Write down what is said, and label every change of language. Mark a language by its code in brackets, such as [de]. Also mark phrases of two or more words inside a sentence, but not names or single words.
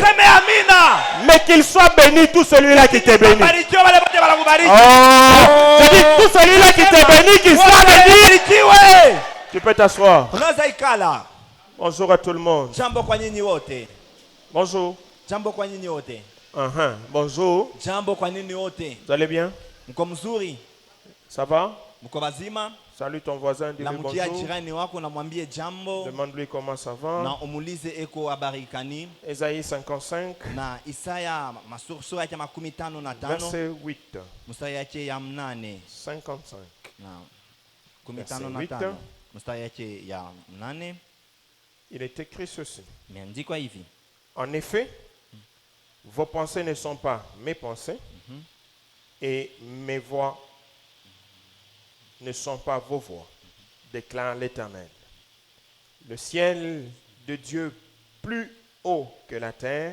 [fr] Mais qu'il soit béni tout celui-là qui t'est béni. Oh, je dis tout celui-là qui t'est béni, qu'il soit béni. Tu peux t'asseoir. Bonjour à tout le monde. Bonjour. Bonjour. [sw] Jambo kwa nini wote? [fr] Vous allez bien? [sw] Mko mzuri? [fr] Ça va? [sw] Mko bazima? [fr] Salut ton voisin, dis-lui bonjour. [sw] Jirani wako na mwambie jambo. [fr] Demande-lui comment ça va. [sw] Na umulize eko habari kani. [fr] Isaïe 55. [sw] Na Isaya sura yake 55. [fr] Verset 8. [sw] Mstari yake ya 8. 55. Na 55. Mstari yake ya 8. [fr] Il est écrit ceci. [sw] Imeandikwa hivi. [fr] En effet, vos pensées ne sont pas mes pensées et mes voix ne sont pas vos voix, déclare l'Éternel. Le ciel de Dieu plus haut que la terre.